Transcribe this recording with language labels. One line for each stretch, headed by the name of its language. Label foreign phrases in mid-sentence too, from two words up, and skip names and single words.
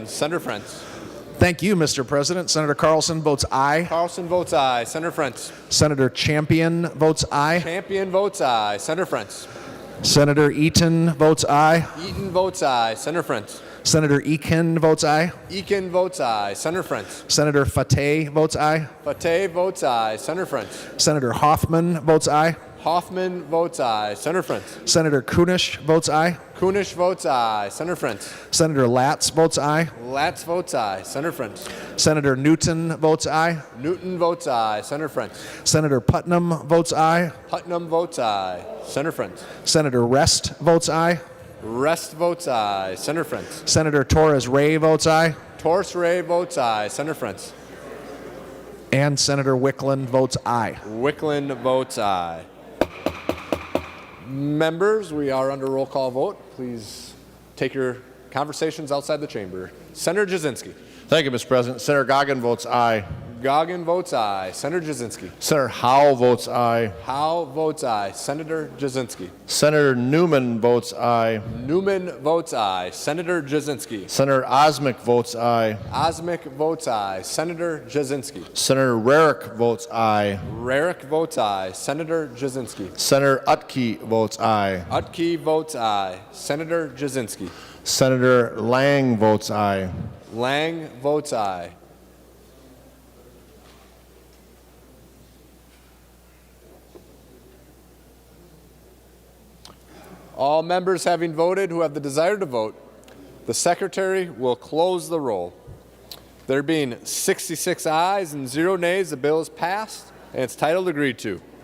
English: Senator Frentz. Thank you, Mr. President. Senator Carlson votes aye. Carlson votes aye. Senator Frentz. Senator Champion votes aye. Champion votes aye. Senator Frentz. Senator Eaton votes aye. Eaton votes aye. Senator Frentz. Senator Ekin votes aye. Ekin votes aye. Senator French. Senator Fateh votes aye. Fateh votes aye. Senator French. Senator Hoffman votes aye. Hoffman votes aye. Senator French. Senator Kunish votes aye. Kunish votes aye. Senator French. Senator Latz votes aye. Latz votes aye. Senator French. Senator Newton votes aye. Newton votes aye. Senator French. Senator Putnam votes aye. Putnam votes aye. Senator French. Senator Rest votes aye. Rest votes aye. Senator French. Senator Torres Ray votes aye. Torres Ray votes aye. Senator French. And Senator Wickland votes aye. Wickland votes aye. Members, we are under roll call vote. Please take your conversations outside the chamber. Senator Jasinski. Thank you, Mr. President. Senator Goggin votes aye. Goggin votes aye. Senator Jasinski. Senator Howe votes aye. Howe votes aye. Senator Jasinski. Senator Newman votes aye. Newman votes aye. Senator Jasinski. Senator Osmic votes aye. Osmic votes aye. Senator Jasinski. Senator Rarick votes aye. Rarick votes aye. Senator Jasinski. Senator Utke votes aye. Utke votes aye. Senator Jasinski. Senator Lang votes aye. Lang votes aye. All members having voted who have the desire to vote, the Secretary will close the roll. There being 66 ayes and 0 nays, the bill is passed and its title agreed to.